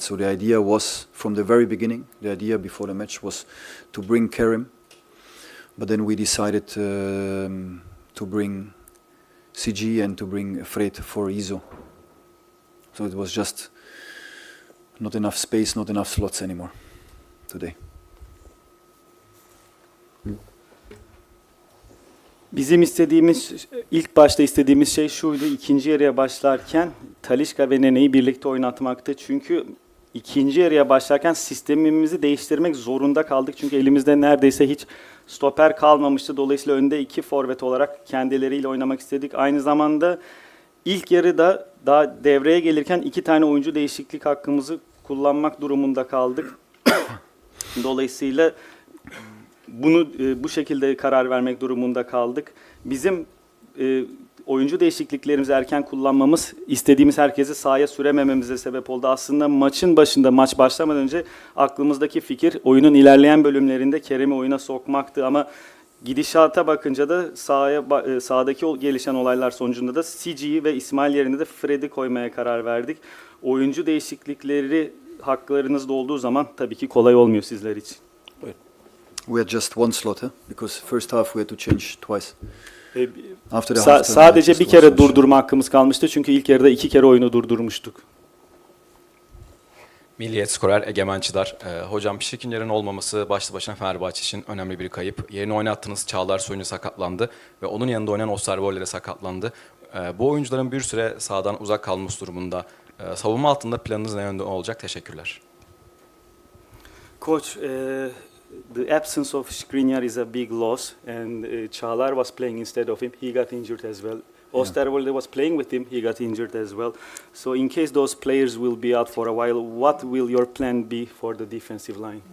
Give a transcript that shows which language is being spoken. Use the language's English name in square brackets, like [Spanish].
[English] So the idea was from the very beginning, the idea before the match was to bring Kerem, but then we decided to bring CG and to bring Fred for Izo. So it was just not enough space, not enough slots anymore today. [Turkish] Bizim ilk başta istediğimiz şey şuydu. İkinci yarıya başlarken Talisca ve Nene'yi birlikte oynatmaktı. Çünkü ikinci yarıya başlarken sistemimizi değiştirmek zorunda kaldık. Çünkü elimizde neredeyse hiç stoper kalmamıştı. Dolayısıyla önde 2 forvet olarak kendileriyle oynamak istedik. Aynı zamanda İlk yarıda daha devreye gelirken 2 tane oyuncu değişiklik hakkımızı kullanmak durumunda kaldık. Dolayısıyla bunu bu şekilde karar vermek durumunda kaldık. Bizim oyuncu değişikliklerimizi erken kullanmamız istediğimiz herkesi sahaya süremememize sebep oldu. Aslında maçın başında, maç başlamadan önce aklımızdaki fikir oyunun ilerleyen bölümlerinde Kerem'i oyuna sokmaktı ama gidişata bakınca da sahadaki gelişen olaylar sonucunda da Sici'yi ve İsmail yerine de Fred'i koymaya karar verdik. Oyuncu değişiklikleri haklarınızda olduğu zaman tabii ki kolay olmuyor sizler için. [English] We had just one slot, because first half we had to change twice. E, After the halftime, [Turkish] Sadece [English] just [Turkish] bir [English] one [Turkish] kere [English] switch. [Turkish] durdurma hakkımız kalmıştı çünkü ilk yarıda 2 kere oyunu durdurmuştuk. Milliyet skorer Egemen Çıdar. Hocam Şikincer'in olmaması başlı başına Fenerbahçe için önemli bir kayıp. Yerine oynattığınız Çağlar Soyuncu sakatlandı ve onun yanında oynayan Osterwolde de sakatlandı. Bu oyuncuların bir süre sahadan uzak kalması durumunda savunma altında planınız ne yönde olacak? Teşekkürler. [English] Coach, the absence of Skriniar is a big loss, and Çağlar was playing instead of him. He got injured as well. Osterwolde was playing with him. He got injured as well. So in case those players will be out for a while, what will your plan be for the defensive line?